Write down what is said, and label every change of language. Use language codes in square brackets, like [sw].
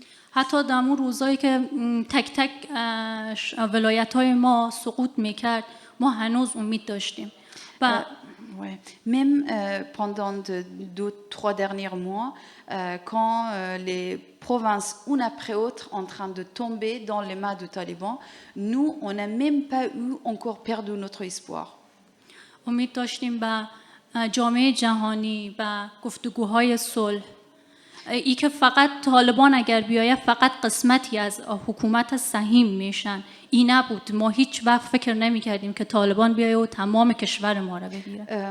[fa] حتی در اون روزایی که تک تک ولایت‌های ما سقوط میکرد ما هنوز امید داشتیم. [fr] Ouais. Même pendant 2-3 derniers mois, quand les provinces, une après autre, en train de tomber dans les mains du Taliban, nous, on n'a même pas eu encore perdu notre espoir. [fa] امید داشتیم به جامعه جهانی و گفتگوهای صلح. ای که فقط طالبان اگر بیاید فقط قسمتی از حکومت سهیم میشن. این نبود. ما هیچ وقت فکر نمی کردیم که طالبان بیاید و تمام کشور ما را بگیره.